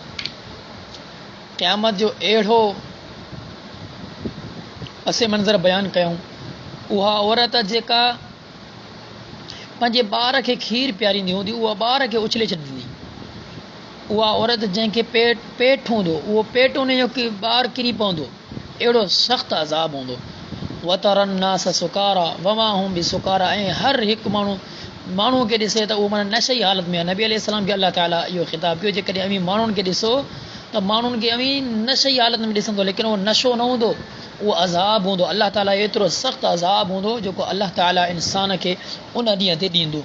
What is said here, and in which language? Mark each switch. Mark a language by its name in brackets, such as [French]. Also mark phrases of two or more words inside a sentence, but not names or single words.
[Sindhi] क़यामत जो अहिड़ो पस मंज़र बयानु कयूं, उहा औरत जेका पंहिंजे ॿार खे खीर पीआरींदी हूंदी उहा ॿार खे उछले छॾींदी। उहा औरत जंहिंखे पेट हूंदो उहो पेट उन जो ॿारु किरी पवंदो, अहिड़ो सख़्तु अज़ाब हूंदो। [Arabic] وترى الناس سكارى وما هم بسكارى, [Sindhi] ऐं हर हिकु माण्हू खे ॾिसे त उहो माना नशे जी हालत में आहे। नबी अलैहिस्सलाम खे अल्लाह ताला इहो ख़िताब कयो जेकॾहिं अवी माण्हुनि खे ॾिसो त माण्हुनि खे अवी नशे जी हालत में ॾिसंदो, लेकिन उहो नशो न हूंदो, उहो अज़ाब हूंदो। अल्लाह ताला एतिरो सख़्तु अज़ाब हूंदो जेको अल्लाह ताला इंसान खे उन ॾींहं ते ॾींदो।